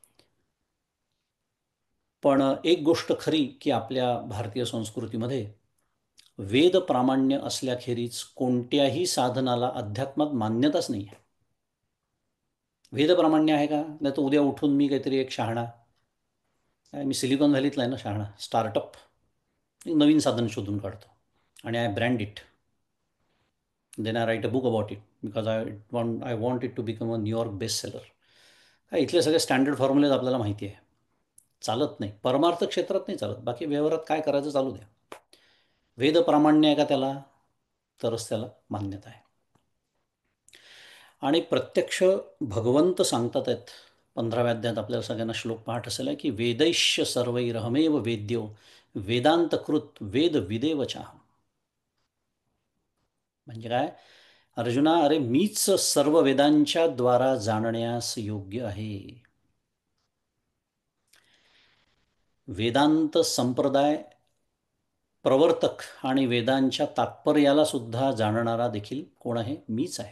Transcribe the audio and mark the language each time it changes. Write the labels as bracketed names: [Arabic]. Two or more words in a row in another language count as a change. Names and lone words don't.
[Marathi] पण एक गोष्ट खरी की आपल्या भारतीय संस्कृतीमध्ये वेद प्रामाण्य असल्याखेरीज कोणत्याही साधनाला अध्यात्मात मान्यताच नाही आहे. वेद प्रामाण्य आहे का? नाही तर उद्या उठून मी काहीतरी एक शहाणा, मी सिलिकॉन व्हॅलीतला आहे ना शहाणा, स्टार्टअप, एक नवीन साधन शोधून काढतो आणि [English] I brand it, then I write a book about it because I want it to become a New York best seller. [Marathi] हा, इथले सगळे [English] standard formulas [Marathi] आपल्याला माहिती आहे. चालत नाही, परमार्थ क्षेत्रात नाही चालत, बाकी व्यवहारात काय करायचं चालू द्या. वेद प्रामाण्य आहे का त्याला, तरच त्याला मान्यता आहे. आणि प्रत्यक्ष भगवंत सांगतात आहेत 15व्या अध्यायात, आपल्याला सगळ्यांना श्लोक पाठ असेल आहे की [Sanskrit] वेदैश्य सर्वैरहमेव वेद्यो वेदांतकृत वेद विदेवचाहम. [Marathi] म्हणजे काय, अर्जुना, अरे मीच सर्व वेदांच्या द्वारा जाणण्यास योग्य आहे. वेदांत संप्रदाय प्रवर्तक आणि वेदांच्या तात्पर्याला सुद्धा जाणणारा देखील कोण आहे, मीच आहे.